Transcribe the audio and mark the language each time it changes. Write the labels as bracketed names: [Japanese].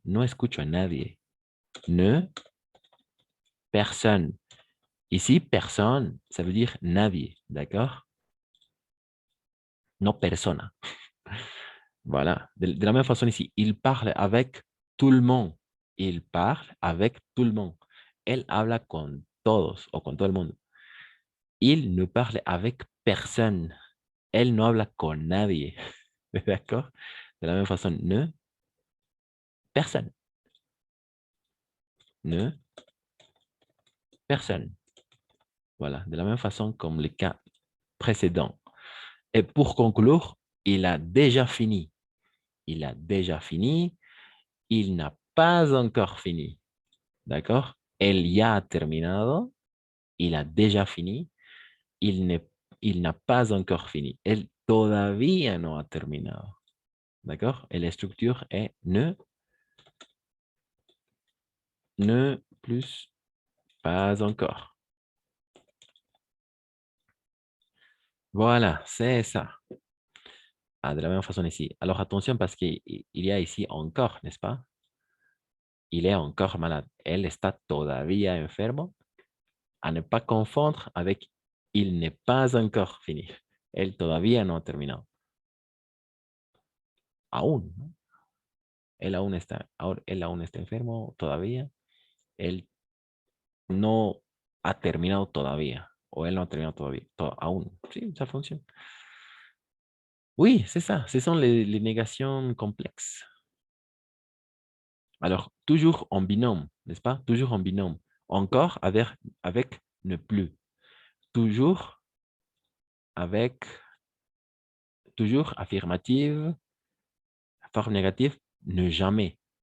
[Spanish] No escucho a nadie. [French] Ne, personne. Ici, personne, ça veut dire [Spanish] nadie. [French] D'accord? [Spanish] No persona. [French] Voilà. De la même façon ici, il parle avec tout le monde. Il parle avec tout le monde. [Spanish] Elle habla con todos o con todo el mundo. [French] Il ne parle avec personne. [Spanish] Elle no habla con nadie. [French] D'accord? De la même façon, ne, personne. Ne, personne. Voilà. De la même façon comme le cas précédent. Et pour conclure, il a déjà fini. Il a déjà fini. Il n'a pas encore fini. D'accord? [Spanish] Él ya ha terminado. [French] Il a déjà fini. Il n'a pas encore fini. [Spanish] Él todavía no ha terminado. [French] D'accord? Et la structure est ne plus pas encore. Voilà, c'est ça. Ah, de la même façon ici. Alors attention parce qu'il y a ici encore, n'est-ce pas? Il est encore malade. [Spanish] Él está todavía enfermo. [French] A ne pas confondre avec il n'est pas encore fini. [Spanish] Él todavía no ha terminado. Aún, ¿no? Él aún está enfermo todavía. Él no ha terminado todavía. O él no ha terminado todavía. Aún. Sí, [French] ça fonctionne. Oui, c'est ça. Ce sont les négations complexes. Alors, toujours en binôme, n'est-ce pas? Toujours en binôme. Encore avec ne plus. Toujours avec, toujours affirmative, forme négative, ne jamais.